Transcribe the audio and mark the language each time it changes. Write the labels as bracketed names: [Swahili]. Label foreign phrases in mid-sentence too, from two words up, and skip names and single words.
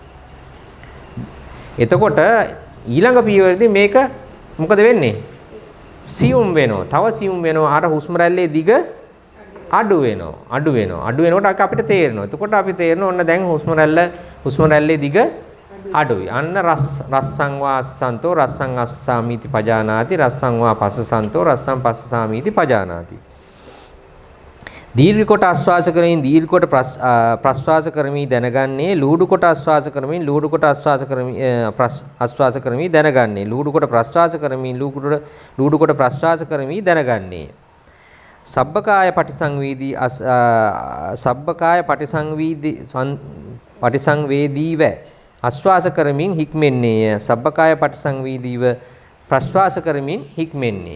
[Sinhala] එතකොට ඊළඟ පියවරේදී මේක මොකද වෙන්නේ? සියුම් වෙනවා. තව සියුම් වෙනවා. අර හුස්ම රැල්ලේ දිග අඩු වෙනකොට අපිට තේරෙනවා. එතකොට අපි තේරෙනවා ඔන්න දැන් හුස්ම රැල්ලේ දිග අඩුයි. [Pali] අන්න රස්සං වාස්සන්තෝ රස්සං අස්සාමීති පජානාති රස්සං වා පස්සසන්තෝ රස්සං පස්සසාමීති පජානාති. [Sinhala] දීර්ඝ කොට ආශ්වාස කරමින් දීර්ඝ කොට ප්‍රශ්වාස කරමින් දැනගන්නේ ලූඩු කොට ආශ්වාස කරමින් ලූඩු කොට ආශ්වාස කරමින් දැනගන්නේ ලූඩු කොට ප්‍රශ්වාස කරමින් ලූඩු කොට ප්‍රශ්වාස කරමින් දැනගන්නේ [Pali] සබ්බකාය පටිසංවේදීව [Sinhala] ආශ්වාස කරමින් හික්මෙන්නේය [Pali] සබ්බකාය පටිසංවේදීව [Sinhala] ප්‍රශ්වාස කරමින් හික්මෙන්නේ.